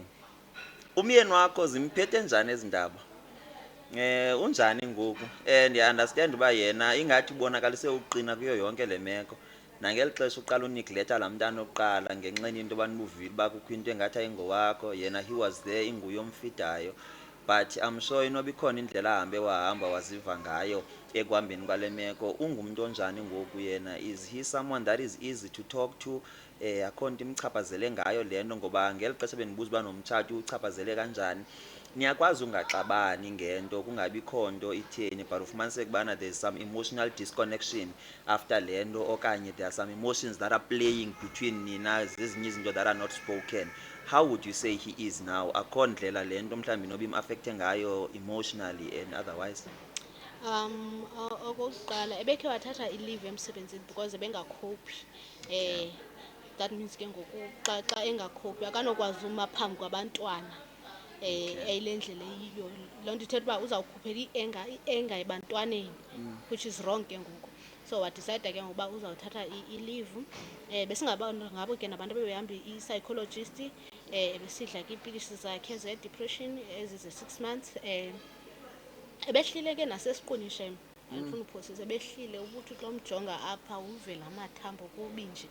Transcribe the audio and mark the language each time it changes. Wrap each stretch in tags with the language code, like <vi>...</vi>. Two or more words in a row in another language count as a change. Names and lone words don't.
<xh>Umyeni wakho zimphethe njani ezi ndaba? Unjani ngoku? Ndiya-understand uba yena ingathi ubonakalise uqina kuyo yonke le meko, nangeli xesha uqala uneglekta laa mntana oqala ngenxeni into yoba nibuvile uba kukho into engathi ayingowakho.</xh> <en>Yena he was there,</en> <xh>inguye omfidayo,</xh> <en>but I'm sure</en> <xh>inoba ikhona indlela ahambe wahamba waziva ngayo ekuhambeni kwale meko. Ungumntu onjani ngoku yena?</xh> <en>Is he someone that is easy to talk to?</en> <xh>Akho nto imchaphazele ngayo le nto? Ngoba ngeli xesha bendibuza uba nomtshato uchaphazele kanjani, niyakwazi ungaxabani ngento, kungabikho nto itheni, but ufumaniseke ubana</xh> <en>there's some emotional disconnection</en> <xh>after le nto, okanye</xh> <en>there are some emotions that are playing</en> <xh>between nina, zezinye izinto</xh> <en>that are not spoken. How would you say he is now?</en> <xh>Akho ndlela le nto mhlawumbi noba im-affecte ngayo</xh> <en>emotionally and otherwise?</en> <xh>Okokuqala ebekhe wathatha i-leave emsebenzini because ebengakhophi.</xh> <en>That means</en> <xh>ke ngoku xa engakhophi akanokwazi uma phambi kwabantwana eyile ndlela eyiyo. Loo nto ithetha uba uzawukhuphela i-enga ebantwaneni,</xh> <en>which is wrong</en> <xh>ke ngoku. So wadicayida ke ngokuba uzawuthatha i-leave. Besingabo ke nabantu bebehamba i-psychologist, besidla ke iipilisi zakhe ze-depression ezize-6 months. Ebehlile ke nasesiqwini shem, andifuna uphosisa, ebehlile ubuthi xa umjonga apha uve la mathambo kubi nje.</xh>